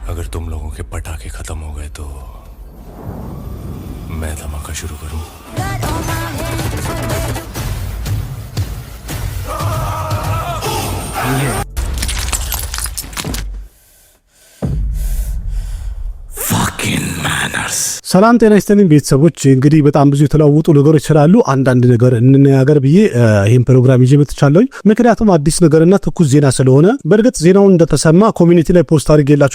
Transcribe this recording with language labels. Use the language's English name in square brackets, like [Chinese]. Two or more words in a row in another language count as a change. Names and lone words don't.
[Hindi] अगर तुम लोगों के पटाखे खत्म हो गए तो मैं धमाका शुरू करूं। [Amharic] ሰላም ጤና ይስጥልኝ ቤተሰቦች። እንግዲህ በጣም ብዙ የተለዋወጡ ነገሮች ስላሉ አንዳንድ ነገር እንነጋገር ብዬ ይሄን ፕሮግራም ይዤ መጥቻለሁ። ምክንያቱም አዲስ ነገርና ትኩስ ዜና ስለሆነ። በእርግጥ ዜናውን እንደተሰማ ኮሚኒቲ ላይ ፖስት አድርጌላችሁ